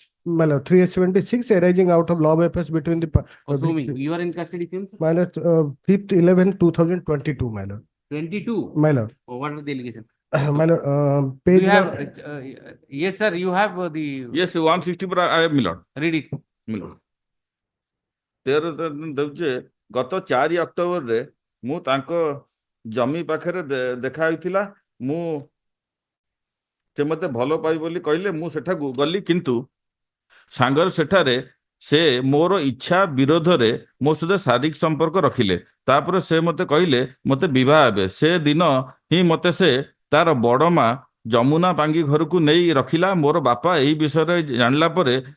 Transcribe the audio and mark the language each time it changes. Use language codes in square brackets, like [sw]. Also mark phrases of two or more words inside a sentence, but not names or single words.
[en] my lord, 376 arising out of law affairs between the Assuming you are in custody since my lord, 5th 11 2022, my lord. 22. My lord. What are the allegations? My lord, You page have yes, sir. You have the. Yes, 164 I have, my lord. Read it. My lord. [or] ଦେଉଛି ଗତ 4 ଅକ୍ଟୋବରରେ ମୁଁ ତାଙ୍କ ଜମି ପାଖରେ ଦେଖା ହୋଇଥିଲା ମୁଁ ସେ ମୋତେ ଭଲ ପାଇ ବୋଲି କହିଲେ ମୁଁ ସେଠାକୁ ଗଲି କିନ୍ତୁ ସାଙ୍ଗରେ ସେଠାରେ ସେ ମୋର ଇଚ୍ଛା ବିରୋଧରେ ମୋ ସହିତ ଶାରୀରିକ ସମ୍ପର୍କ ରଖିଲେ ତାପରେ ସେ ମୋତେ କହିଲେ ମୋତେ ବିବାହ ହେବେ ସେ ଦିନ ହିଁ ମୋତେ ସେ ତାର ବଡ଼ ମା ଯମୁନା ପାଙ୍ଗି ଘରକୁ ନେଇ ରଖିଲା ମୋର ବାପା ଏହି ବିଷୟରେ ଜାଣିଲା ପରେ